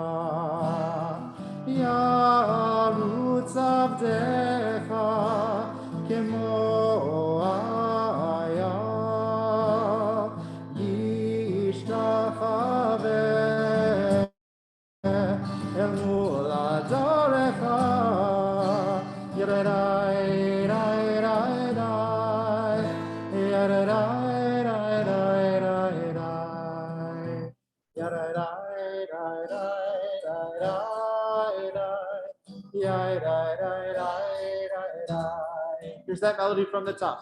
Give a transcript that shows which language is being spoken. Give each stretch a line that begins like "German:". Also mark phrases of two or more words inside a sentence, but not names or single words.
Hebrew: ירוץ עבדך כמו איל ישתחווה אל מול הדרך yerai rai rai rai yerai rai rai rai rai yerai rai rai rai rai rai rai rai rai.
English: Here's that melody from the top.